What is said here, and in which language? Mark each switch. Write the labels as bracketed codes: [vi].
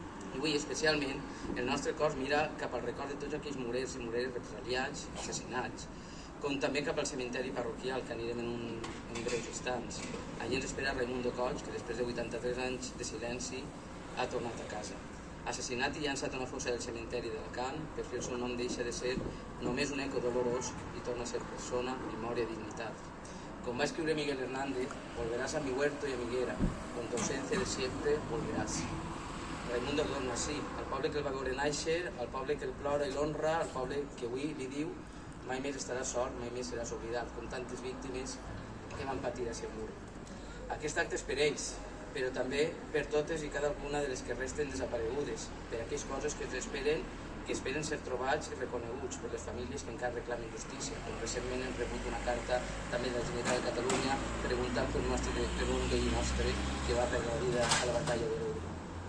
[ca] I avui, especialment, el nostre cos mira cap al record de tots aquells morers i moreres represaliats, assassinats, com també cap al cementeri parroquial, que anirem en breus instants. Allí ens espera Raimundo Coll, que després de 83 anys de silenci ha tornat a casa. Assassinat i llançat a una fossa del cementeri d'Alacant, per fi el seu nom deixa de ser només un eco dolorós i torna a ser persona, memòria i dignitat. Com va escriure [es] Miguel Hernández, volverás a mi huerto y a mi higuera, con tu ausencia de siempre volverás. [ca] Raimundo torna així, al poble que el va veure néixer, al poble que el plora i l'honra, al poble que avui li diu mai més estaràs sol, mai més seràs oblidat, com tantes víctimes que van patir a Segur. Aquest acte és per ells, però també per totes i cada una de les que resten desaparegudes, per aquelles coses que esperen ser trobats i reconeguts per les famílies que encara reclamen justícia, com recentment hem rebut una carta també de la Generalitat de Catalunya preguntant per un veí nostre que va perdre la vida a la batalla de l'Ebre.